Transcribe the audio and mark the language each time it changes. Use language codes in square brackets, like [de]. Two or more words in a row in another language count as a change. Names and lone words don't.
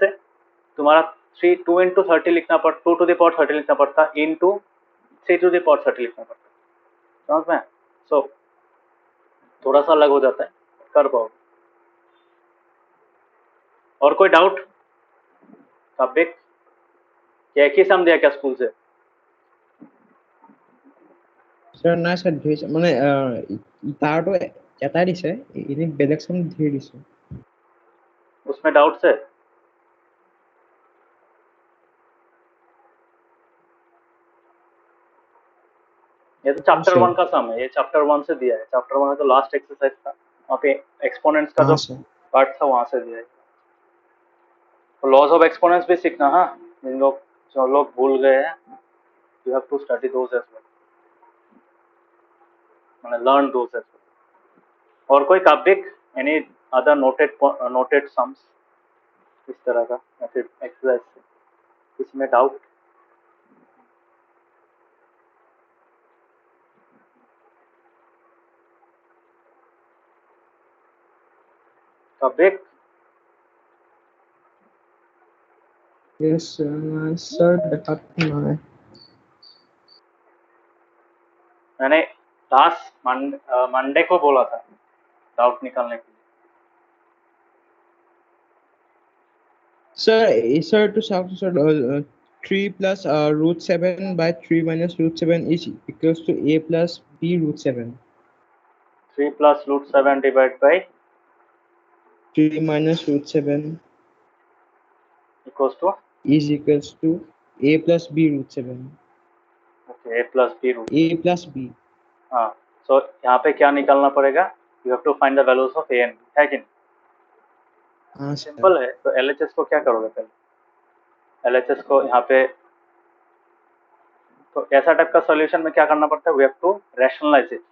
[hi] तुम्हारा 2 इंटू 30 लिखना पड़ता, 2 [en] to the power [hi] 30 लिखना पड़ता, इंटू 3 [en] to the power [hi] 30 लिखना पड़ता। समझ में? सो थोड़ा सा अलग हो जाता है, कर पाओगे। और कोई डाउट? टॉपिक क्या एक ही सम दिया क्या स्कूल से? [as] স্যার নাই স্যার ধৰিছে মানে তাৰটো এটাই দিছে এনে বেলেগ চাম ধৰি দিছে [hi] उसमें डाउट्स है? ये तो चैप्टर sir. 1 का सम है, ये चैप्टर 1 से दिया है। चैप्टर 1 में तो [en] last exercise [hi] था, वहाँ पे एक्सपोनेंट्स का हाँ जो सर पार्ट था वहाँ से दिया है। तो [en] laws of exponents [hi] भी सीखना। हाँ, जो लोग भूल गए हैं, [en] You have to study those as well, मैंने learn those as well. और कोई टॉपिक, any other noted sums इस तरह का या फिर एक्सरसाइज से इसमें डाउट? टॉपिक yes sir [as] দেখাত নাই [hi] मैंने लास्ट मंडे को बोला था डाउट निकालने के लिए। [en] sir to south sir 3 plus root 7 by 3 minus root 7 is equals to a plus b root 7 3 plus root 7 divided by 3 minus root 7 equals to is equals to a plus b root 7 okay, a plus b root। a plus b [hi] हाँ, सो यहाँ पे क्या निकालना पड़ेगा? [en] you have to find the values of A and B, [hi] है कि नहीं? हाँ सिंपल सर है। तो एलएचएस को क्या करोगे पहले? एलएचएस को यहाँ पे तो ऐसा टाइप का सॉल्यूशन में क्या करना पड़ता है? [en] We have to rationalize it.